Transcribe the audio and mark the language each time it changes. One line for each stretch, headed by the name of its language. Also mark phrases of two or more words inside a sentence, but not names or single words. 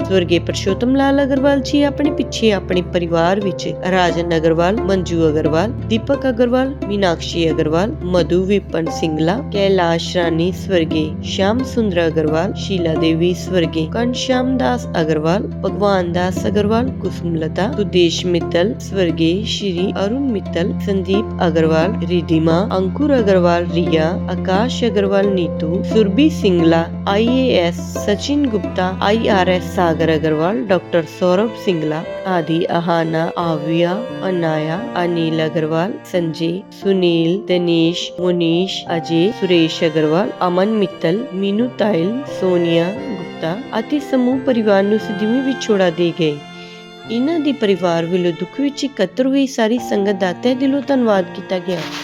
Punjabi: ਸਵਰਗੀ ਪੁਰਸ਼ੋਤਮ ਲਾਲ ਅਗਰਵਾਲ ਜੀ ਆਪਣੇ ਪਿੱਛੇ ਆਪਣੇ ਪਰਿਵਾਰ ਵਿੱਚ ਰਾਜਨ ਅਗਰਵਾਲ, ਮੰਜੂ ਅਗਰਵਾਲ, ਦੀਪਕ ਅਗਰਵਾਲ, ਮੀਨਾਕਸ਼ੀ ਅਗਰਵਾਲ, ਮਧੂ ਵਿਪਨ ਸਿੰਗਲਾ, ਕੈਲਾਸ਼ ਰਾਣੀ ਸਵਰਗੀ ਸ਼ਾਮ ਸੁੰਦਰ ਅਗਰਵਾਲ, ਸ਼ੀਲਾ ਦੇਵੀ ਸਵਰਗੀ ਘਨਸ਼ਾਮ ਦਾਸ ਅਗਰਵਾਲ, ਭਗਵਾਨ ਦਾਸ ਅਗਰਵਾਲ, ਕੁਸੁਮਲਤਾ, ਸੁਦੇਸ਼ ਮਿੱਤਲ ਸਵਰਗੀ ਸ਼੍ਰੀ ਅਰੁਣ ਮਿੱਤਲ, संदीप अग्रवाल, रिधिमा, अंकुर अग्रवाल, रिया, आकाश अग्रवाल, नीतू, सुरभि सिंगला, IAS, सचिन गुप्ता, IRS, सागर अग्रवाल, डॉक्टर सौरभ सिंगला आदि, आहाना, आविया, अनाया, अनिल अग्रवाल, संजय, सुनील, दिनेश, मुनीश, अजय, सुरेश अग्रवाल, अमन मित्तल, मीनू ताइल, सोनिया गुप्ता ਅਤੇ ਸਮੂਹ ਪਰਿਵਾਰ ਨੂੰ ਸਦੀਵੀ ਵਿਛੋੜਾ ਦੇ ਗਏ। ਇਹਨਾਂ ਦੇ ਪਰਿਵਾਰ ਵੱਲੋਂ ਦੁੱਖ ਵਿੱਚ ਇਕੱਤਰ ਹੋਈ ਸਾਰੀ ਸੰਗਤ ਦਾ ਤਹਿ ਦਿਲੋਂ ਧੰਨਵਾਦ ਕੀਤਾ ਗਿਆ।